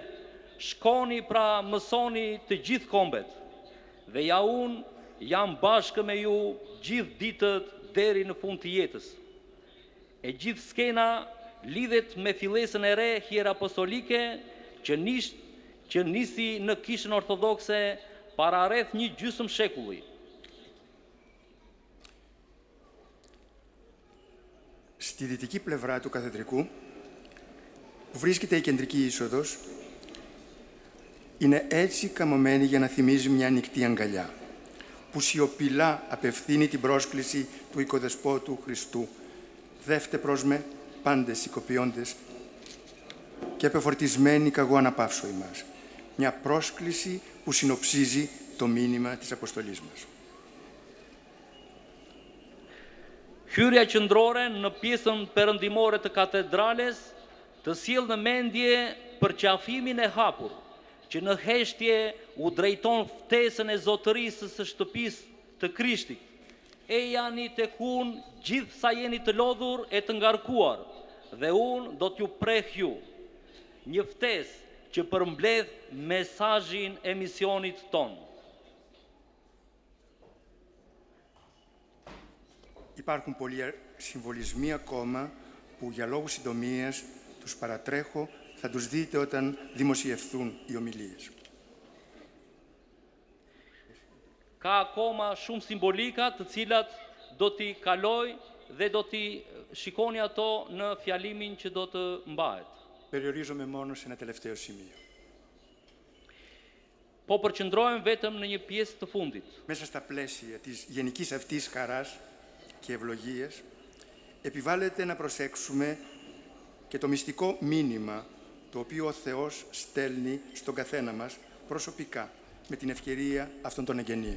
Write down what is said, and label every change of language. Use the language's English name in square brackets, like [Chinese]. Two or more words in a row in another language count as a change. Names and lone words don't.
[Albanian] Shkoni pra mësoni të gjithë kombet, dhe ja unë jam bashkë me ju gjithë ditët deri në fund të jetës. E gjithë skena lidhet me fillesën e re hierapostolike që nisi në Kishën Ortodokse para rreth 1 gjysmë shekulli. [Greek] Στη δυτική πλευρά του καθεδρικού, που βρίσκεται η κεντρική είσοδος, είναι έτσι καμωμένη για να θυμίζει μια ανοιχτή αγκαλιά, που σιωπηλά απευθύνει την πρόσκληση του οικοδεσπότου Χριστού. Δεύτε προς με πάντες οικοποιώντες και απεφορτισμένοι καγώ αναπαύσω ημάς. Μια πρόσκληση που συνοψίζει το μήνυμα της αποστολής μας. [Albanian] Hyrja qendrore në pjesën perëndimore të katedrales të sjell në mendje përqafimin e hapur, që në heshtje u drejton ftesën e zotërisë së shtëpisë të Krishtit. E jani tek unë gjithë sa jeni të lodhur e të ngarkuar, dhe unë do t'ju preh ju. Një ftesë që përmbledh mesazhin e misionit tonë. [Greek] Υπάρχουν πολλοί συμβολισμοί ακόμα που για λόγους συντομίας τους παρατρέχω, θα τους δείτε όταν δημοσιευθούν οι ομιλίες. [Albanian] Ka akoma shumë simbolika të cilat do t'i kaloj dhe do t'i shikoni ato në fjalimin që do të mbahet. [Greek] Περιορίζομαι μόνο σε ένα τελευταίο σημείο. [Albanian] Po përqendrohem vetëm në një pjesë të fundit. [Greek] Μέσα στα πλαίσια της γενικής αυτής χαράς και ευλογίας, επιβάλλεται να προσέξουμε και το μυστικό μήνυμα το οποίο ο Θεός στέλνει στον καθένα μας προσωπικά με την ευκαιρία αυτών των εγγενείων.